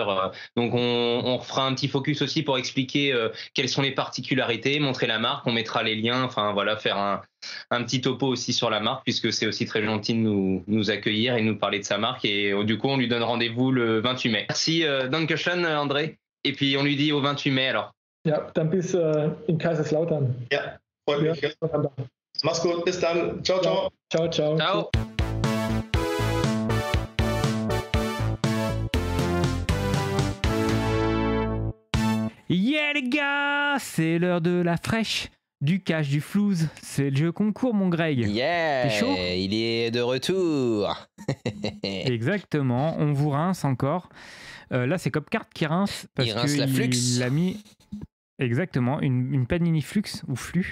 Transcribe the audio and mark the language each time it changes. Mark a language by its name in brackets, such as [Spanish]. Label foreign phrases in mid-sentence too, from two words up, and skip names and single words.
[French] Donc, on fera un petit focus aussi pour expliquer quelles sont les particularités, montrer la marque, on mettra les liens, enfin voilà, faire un petit topo aussi sur la marque, puisque c'est aussi très gentil de nous accueillir et de nous parler de sa marque. Et du coup, on lui donne rendez-vous le 28 mai. Merci, Dankeschön, André. Et puis on lui dit au 28 mai alors. [German] Ja, dann bis in Kaiserslautern. Ja, freut mich. Ja. Mach's gut, bis dann. Ciao, ciao. Ciao, ciao. Ciao. [French] Yeah les gars, c'est l'heure de la fraîche, du cash, du flouze. C'est le jeu concours, mon Greg. Yeah, t'es chaud? Il est de retour. Exactement, on vous rince encore. Là, c'est Copcart qui rince parce qu'il a mis exactement une Panini Flux ou Flux.